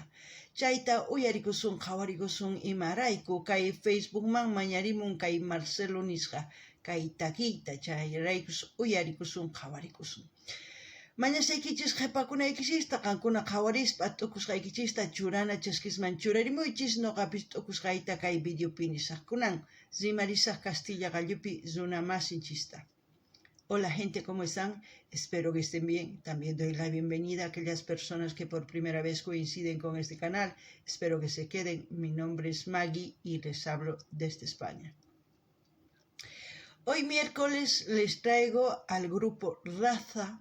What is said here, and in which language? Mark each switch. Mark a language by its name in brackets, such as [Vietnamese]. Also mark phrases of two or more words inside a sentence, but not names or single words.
[Quechua] Chayta uyarikusun qhawarikusun imarayku kay Facebookman mañarimun kay Marcelo nisqa kay takiyta chayraykus uyarikusun qhawarikusun. Mañasaykichis qhipakunaykichista qankuna qhawarispa t'ukusqaykichista churana chaskisman churarimuychis nuqapis t'ukusqayta kay videopi nisaqkunan rimarisaq Castilla Gallupi runa masinchista. [Spanish] Hola gente, ¿cómo están? Espero que estén bien. También doy la bienvenida a aquellas personas que por primera vez coinciden con este canal. Espero que se queden. Mi nombre es Maggie y les hablo desde España. Hoy miércoles les traigo al grupo Raza.